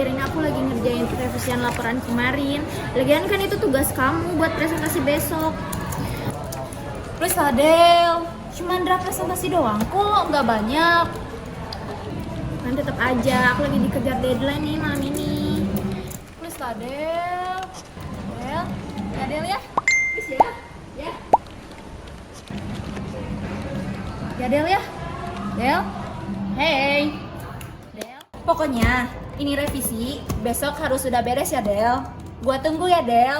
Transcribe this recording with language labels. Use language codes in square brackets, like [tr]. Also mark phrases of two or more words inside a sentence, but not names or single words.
[id] Ini aku lagi ngerjain revisian laporan kemarin. Lagian kan itu tugas kamu buat presentasi besok. Please lah, Del. Cuman draft presentasi doang kok, nggak banyak. Kan tetep aja, aku lagi dikejar deadline nih malam ini. Please lah, Del. Del, ya Del ya. Please ya. Ya. Ya Del ya. Del. Hey. Del. Pokoknya ini revisi besok harus sudah beres ya, Del. Gua tunggu ya, Del.